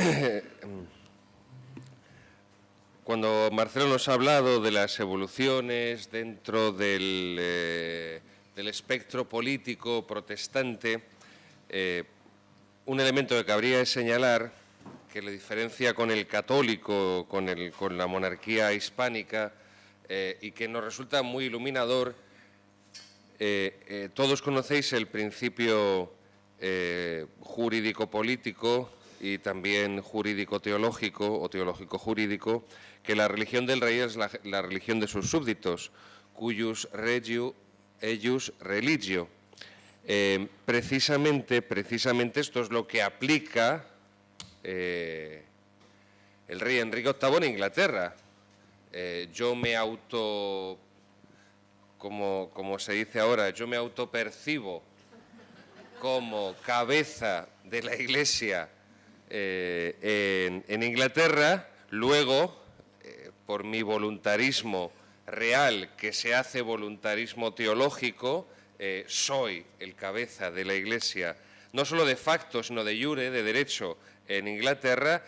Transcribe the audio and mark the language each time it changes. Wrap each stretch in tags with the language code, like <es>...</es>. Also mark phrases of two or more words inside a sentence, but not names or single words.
<es>Cuando Marcelo nos ha hablado de las evoluciones dentro del espectro político protestante, un elemento que cabría señalar, que le diferencia con el católico, con la monarquía hispánica, y que nos resulta muy iluminador, todos conocéis el principio jurídico-político y también jurídico-teológico o teológico-jurídico, que la religión del rey es la religión de sus súbditos,</es> <la>cuius regio eius religio.</la> <es>Precisamente esto es lo que aplica el rey Enrique VIII en Inglaterra. Yo me como se dice ahora, yo me autopercibo como cabeza de la Iglesia en Inglaterra, luego, por mi voluntarismo real, que se hace voluntarismo teológico, soy el cabeza de la Iglesia, no solo</es> <la>de facto,</la> <es>sino</es> <la>de jure,</la> <es>de derecho, en Inglaterra.</es>